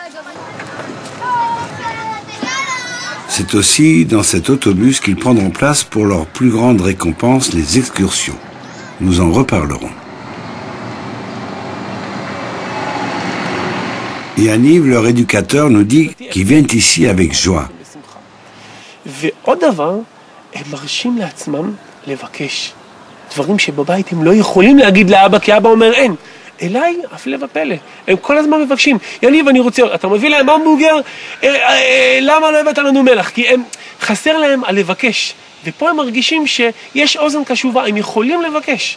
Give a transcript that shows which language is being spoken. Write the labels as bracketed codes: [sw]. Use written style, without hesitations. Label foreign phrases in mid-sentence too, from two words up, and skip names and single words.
[fr] C'est aussi dans cet autobus qu'ils prendront place pour leur plus grande récompense, les excursions. Nous en reparlerons. Yaniv, leur éducateur, nous dit qu'ils viennent ici avec joie. [he] הם מרשים לעצמם לבקש דברים שבבית הם לא יכולים להגיד לאבא, כי אבא אומר אין. אליי, הפלא ופלא. הם כל הזמן מבקשים, יניב, אני רוצה, אתה מביא להם המבורגר, למה לא הבאת לנו מלח? כי הם, חסר להם על לבקש. ופה הם מרגישים שיש אוזן קשובה, הם יכולים לבקש.